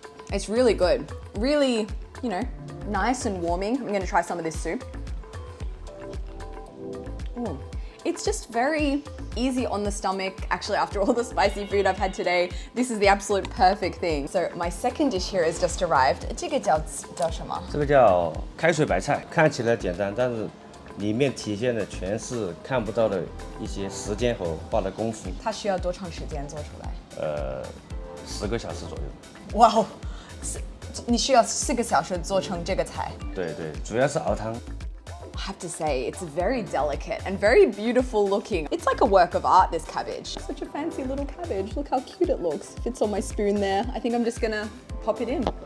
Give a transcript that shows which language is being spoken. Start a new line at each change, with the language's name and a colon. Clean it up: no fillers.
English: It's really good. Really, you know, nice and warming. I'm gonna try some of this soup. Ooh. It's just very easy on the stomach. Actually, after all the spicy food I've had today, this is the absolute perfect thing. So my second dish here has just arrived.
Chinese: 这个叫什么？这个叫开水白菜，看起来简单，但是里面体现的全是看不到的一些时间和花的功夫。它需要多长时间做出来？10个小时左右。哇哦，你需要4个小时做成这个菜？对对，主要是熬汤。
English: I have to say, it's very delicate and very beautiful looking. It's like a work of art, this cabbage. Such a fancy little cabbage. Look how cute it looks. Fits on my spoon there. I think I'm just gonna pop it in.